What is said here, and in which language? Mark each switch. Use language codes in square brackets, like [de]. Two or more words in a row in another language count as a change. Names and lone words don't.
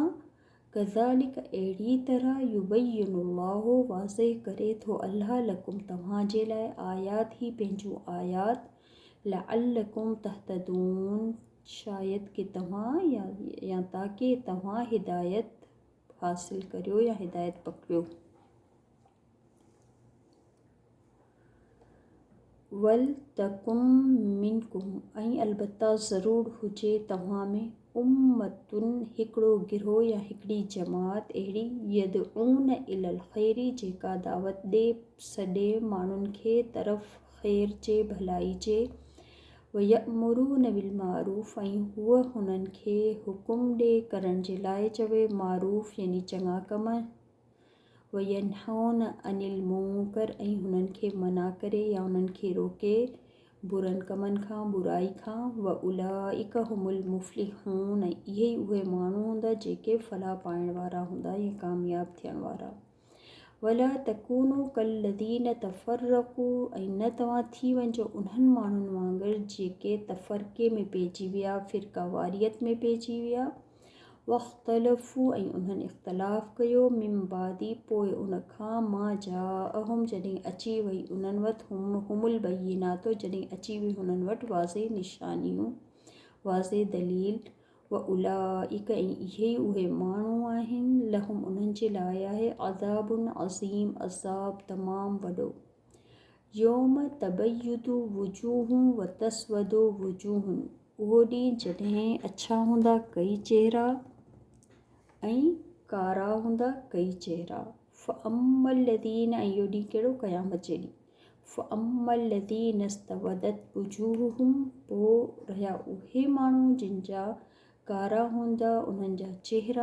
[sd] कज़ालिक, अहिड़ी तरह युबय्यिनुल्लाहु वाज़ह करे थो अल्लाह लकुम तव्हांजे लाइ आयात ही पंहिंजूं आयात। [ar] لعلكم تهتدون, [sd] शायद कि तव्हां या ताकि तव्हां हिदायत हासिल करियो या हिदायत पकड़ियो। [ar] ولتكن منكم, [sd] ऐं अलबत्ता ज़रूर हुजे तव्हां में उम्मतुन हिकिड़ो गिरोह या हिकिड़ी जमात अहिड़ी [ar] يدعون إلى الخير [sd] जेका दावत ॾे सॾे माण्हुनि खे तरफ़ ख़ैर जे भलाई जे। [ar] ويأمرون بالمعروف, [sd] ऐं हूअ हुननि खे हुकुम ॾे करण जे लाइ चवे मारूफ़ यानी चङा कम। [ar] وينهون عن المنكر, [sd] ऐं हुननि खे मना करे या हुननि खे रोके बुरनि कमनि खां बुराई खां। [ar] وأولئك هم المفلحون, [sd] ऐं इहे ई उहे माण्हू हूंदा जेके फलाह पाइण वारा हूंदा या कामयाब थियण वारा। [ar] ولا تكونوا كالذين تفرقوا, [sd] ऐं न तव्हां थी वञिजो उन्हनि माण्हुनि वांगुरु जेके तफ़रक़े में पइजी विया, फ़िरका वारियत में पइजी विया। वख़्तलफ़ू, ऐं उन्हनि इख़्तिलाफ़ कयो [ar] من بعد [sd] पोइ उनखां [ar] ما جاءهم [sd] जॾहिं अची वई उन्हनि वटि [ar] هم البينات [sd] जॾहिं अची वई हुननि वटि वाज़े निशानियूं वाज़े दलील। [ar] وأولئك, [sd] ऐं इहे ई उहे माण्हू आहिनि लहुम उन्हनि जे लाइ आहे [ar] عذاب عظيم [sd] अज़ाब तमामु वॾो। [ar] يوم تبيض وجوه وتسود وجوه, [sd] उहो ॾींहुं जॾहिं अछा हूंदा कई चेहरा ऐं कारा हूंदा कई चेहरा। फ़अम्मल्लज़ीन, ऐं इहो ॾींहुं कहिड़ो क़यामत जे ॾींहुं। [ar] فأما الذين اسودت وجوههم, [sd] पोइ रहिया उहे माण्हू जिन जा कारा हूंदा उन्हनि जा चेहरा।